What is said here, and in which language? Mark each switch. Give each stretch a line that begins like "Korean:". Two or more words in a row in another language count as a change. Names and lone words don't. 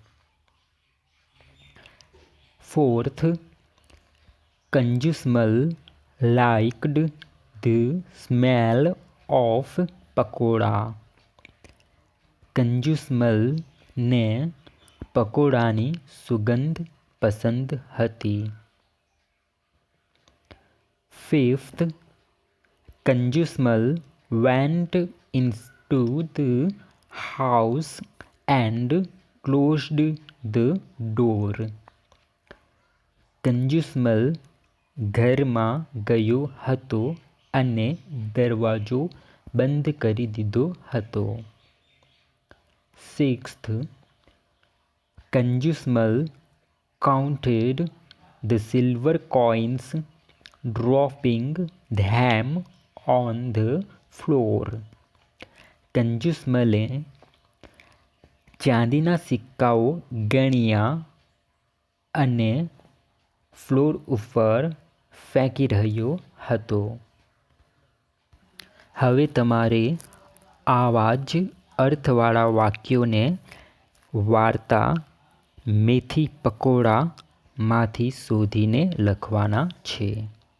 English: Fourth. Kanjusmal liked the smell of pakoda.
Gujarati: કંજુસમલને પકોડાની સુગંધ પસંદ હતી.
English: Fifth. Kanjusmal went into the house and closed the door.
Gujarati: કંજુસમલ ઘરમાં ગયો હતો અને દરવાજો બંધ કરી દીધો હતો.
English: સિક્સ્થ. કંજુસમલ counted the silver coins, dropping them on the floor.
Gujarati: કંજુસમલે ચાંદીના સિક્કાઓ ગણ્યા અને ફ્લોર ઉપર ફેંકી રહ્યો હતો. હવે તમારે આવા જ અર્થવાળા વાક્યોને વાર્તા મેથી પકોડામાંથી શોધીને લખવાના છે.